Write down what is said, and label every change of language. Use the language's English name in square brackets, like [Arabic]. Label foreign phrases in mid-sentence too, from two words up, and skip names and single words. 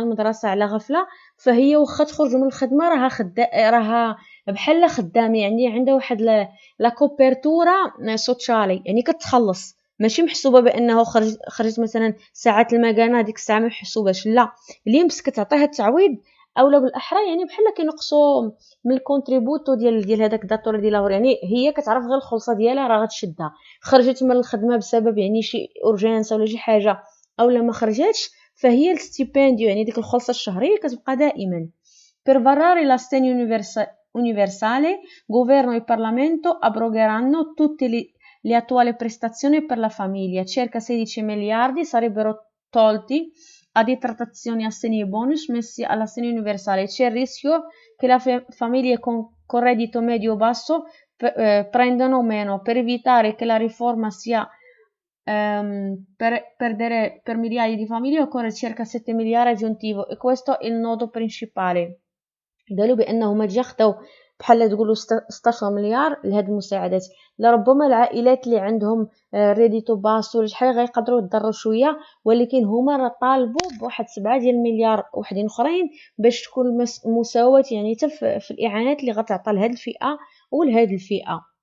[Arabic] المدرسه على غفله، فهي واخا تخرج من الخدمه راها بحال خدامه، يعني عندها واحد [Italian] la copertura sociale, [Arabic] يعني كتخلص ماشي محسوبه بانه خرجت مثلا ساعات المكانه ديك الساعه ما محسوباش، لا اللي كتعطيها التعويض اولا بالاحرى يعني بحال كينقصوا من الكونتريبوتو ديال هذاك داتور ديال لاور، يعني هي كتعرف غير الخلصه ديالها راه غتشدها. خرجت من الخدمه بسبب يعني شي اورجانس ولا شي حاجه اولا ما خرجتش فهي الستيبانديو يعني ديك الخلصه الشهريه كتبقى دائما. [Italian] Per varare l'assegno universale, governo e Parlamento abrogheranno tutte le attuali prestazioni per la famiglia. Circa 16 miliardi sarebbero tolti a detrazioni, assegni e bonus messi all'assegno universale. C'è il rischio che le famiglie con reddito medio-basso prendano meno. Per evitare che la riforma sia per migliaia di famiglie occorre circa 7 miliardi aggiuntivo, e questo è il nodo principale. [Arabic] قالوا بانهم جا خداو بحال تقولوا 16 مليار لهاد المساعدات. لربما العائلات اللي عندهم ريديتو باس ولا شحال غيقدروا يضروا شويه، ولكن هما راه طالبوا بواحد 7 ديال المليار وحدين اخرين باش تكون مساواه يعني حتى في الاعانات اللي غتعطى لهاد الفئه ولهاد الفئه.